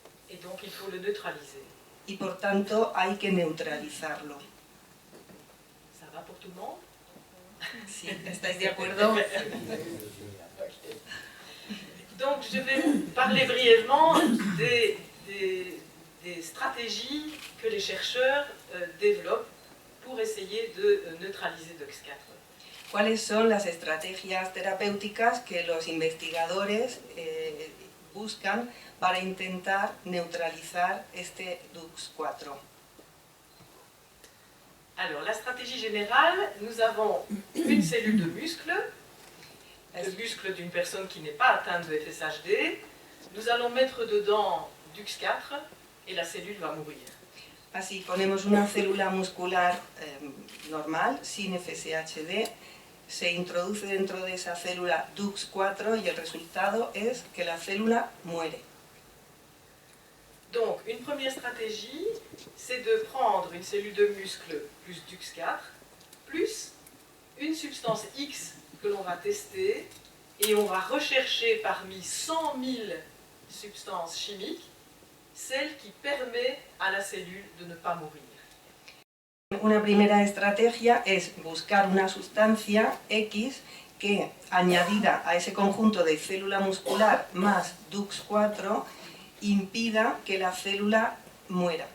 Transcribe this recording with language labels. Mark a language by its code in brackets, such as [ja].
[fr] Et donc il faut le neutraliser. [es] Y por tanto hay que neutralizarlo. [fr] Ça va pour tout le monde? [es] ¿Sí? ¿Estáis de acuerdo? [fr] Donc je vais vous parler brièvement des stratégies que les chercheurs développent pour essayer de neutraliser Dux4. [es] ¿Cuáles son las estrategias terapéuticas que los investigadores buscan para intentar neutralizar este Dux4? [fr] Alors, la stratégie générale, nous avons une cellule de muscle, le muscle d'une personne qui n'est pas atteinte de FSHD. Nous allons mettre dedans Dux4 et la cellule va mourir. [es] Así ponemos una célula muscular normal, sin FSHD, se introduce dentro de esa célula DUX4 y el resultado es que la célula muere. [fr] Donc, une première stratégie, c'est de prendre une cellule de muscle plus DUX4, plus une substance X que l'on va tester, et on va rechercher parmi 100 000 substances chimiques celle qui permet à la cellule de ne pas mourir. [es] Una primera estrategia es buscar una sustancia X que, añadida a ese conjunto de célula muscular más DUX4, impida que la célula muera.